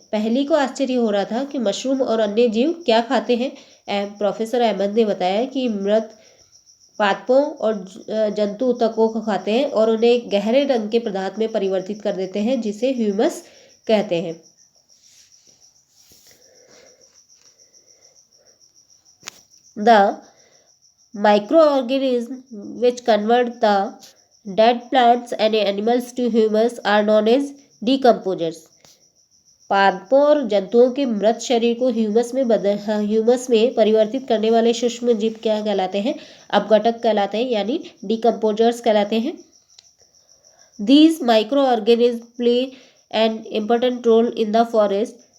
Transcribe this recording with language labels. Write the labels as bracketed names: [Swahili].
[Hindi] पहली को आश्चर्य हो रहा था कि मशरूम और अन्य जीव क्या खाते हैं। प्रोफेसर अहमद ने बताया कि मृत पादपों और जंतु ऊतकों को खाते हैं और उन्हें एक गहरे रंग के पदार्थ में परिवर्तित कर देते हैं जिसे ह्यूमस कहते हैं। [English] The microorganisms which convert the dead plants and animals to humus are known as decomposers. [Hindi] पादपों और जंतुओं के मृत शरीर को ह्यूमस में परिवर्तित करने वाले सूक्ष्म जीव क्या कहलाते हैं? अपघटक कहलाते हैं यानी डिकम्पोजर्स कहलाते हैं। [English] These microorganisms play an important role in the forest.